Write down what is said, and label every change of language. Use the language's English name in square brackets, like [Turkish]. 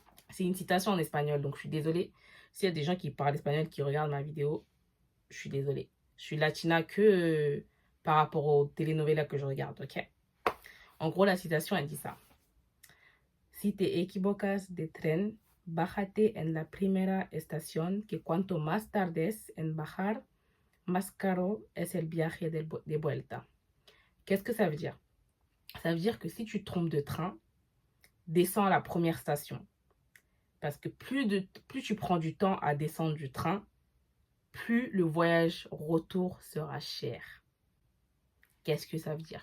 [French] C'est une citation en espagnol, donc je suis désolée. S'il y a des gens qui parlent espagnol qui regardent ma vidéo, je suis désolée. Je suis latina que par rapport aux telenovelas que je regarde, ok? En gros, la citation, elle dit ça. [Spanish] Si te equivocas de tren, bájate en la primera estación, que cuanto más tardes en bajar, más caro es el viaje de vuelta. [French] Qu'est-ce que ça veut dire? Ça veut dire que si tu te trompes de train, descends à la première station. Parce que plus tu prends du temps à descendre du train, plus le voyage retour sera cher. Qu'est-ce que ça veut dire?